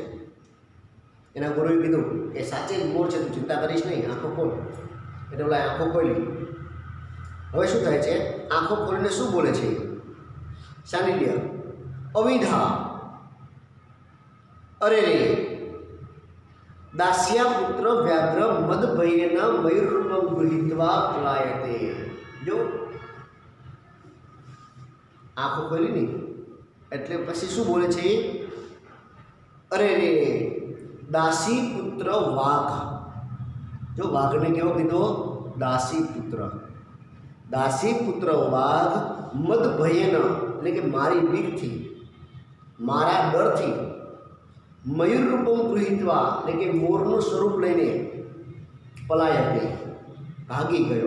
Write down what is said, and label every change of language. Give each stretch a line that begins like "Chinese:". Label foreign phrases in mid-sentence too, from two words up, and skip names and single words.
Gujarati: એના ગુરુએ કીધું કે સાચે જ મોર છે તું ચિંતા કરીશ નહીં આંખો ખોલ એટલે ઓલા આંખો ખોલી। હવે શું થાય છે આંખો ખોલીને શું બોલે છે સાંડિલ્ય અવિધા અરે રે
Sanskrit: दास्या पुत्र व्याघ्र मद भयेन मयूररूपं गृहीत्वा पलायते।
Hindi: जो आँखों खोली नहीं
Gujarati: એટલે પછી શું બોલે છે અરે રે દાસી પુત્ર વાઘ। જો વાઘને કેવો કીધો દાસી પુત્ર વાઘ
Sanskrit: मद भयेन
Gujarati: એટલે કે મારી બીકથી મારા ડરથી
Sanskrit: मयूर रूपम् गृहीत्वा
Gujarati: એટલે કે મોરનું સ્વરૂપ લઈને પલાયતે ભાગી ગયો।